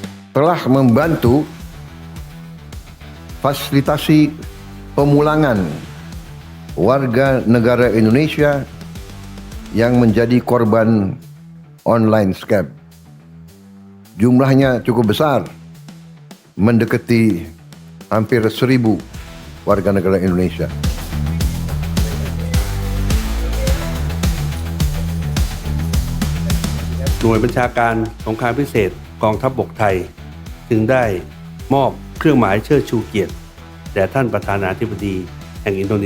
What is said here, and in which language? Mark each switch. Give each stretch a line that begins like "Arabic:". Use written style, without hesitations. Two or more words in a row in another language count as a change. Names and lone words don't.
Indonesian: telah membantu fasilitasi pemulangan warga negara Indonesia yang menjadi korban
English: online scam.
Indonesian: Jumlahnya cukup besar, mendekati hampir 1.000 warga negara Indonesia.
Thai: หน่วยบัญชาการสงครามพิเศษกองทัพบกไทยจึงได้มอบเครื่องหมายเชิดชูเกียรติแด่ท่านประธานาธิบดีแห่งอินโดนี